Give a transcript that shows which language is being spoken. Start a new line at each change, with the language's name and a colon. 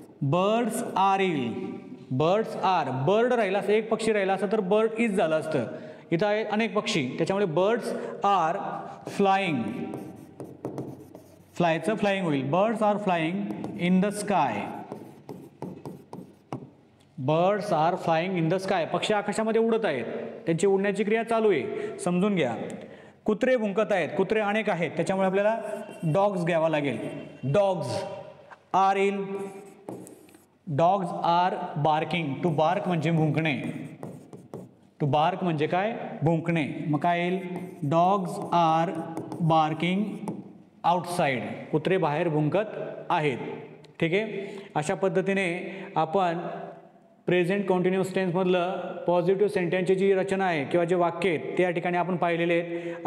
English: birds are ill, birds are,
Marathi: bird राहिला असं, एक पक्षी राहिला असं तर
English: bird is
Marathi: झालं असतं. इथं आहेत अनेक पक्षी, त्याच्यामुळे
English: birds are flying,
Marathi: फ्लायचं फ्लाइंग होईल.
English: Birds are flying in the sky, birds are flying in the sky.
Marathi: पक्षी आकाशामध्ये उडत आहेत, त्यांची उडण्याची क्रिया चालू आहे, समजून घ्या. कुत्रे भुंकत आहेत, कुत्रे अनेक आहेत, त्याच्यामुळे आपल्याला डॉग्स घ्यावा लागेल.
English: Dogs are ill, dogs are barking. To bark
Marathi: म्हणजे भुंकणे, टू बार्क म्हणजे काय, भुंकणे. मग काय येईल,
English: dogs are barking outside,
Marathi: कुत्रे बाहेर भुंकत आहेत. ठीक आहे. अशा पद्धतीने आपण प्रेझेंट कंटिन्युअस टेन्समधलं पॉझिटिव्ह सेंटेन्सची जी रचना आहे किंवा जे वाक्य आहेत ते या ठिकाणी आपण पाहिलेले आहेत.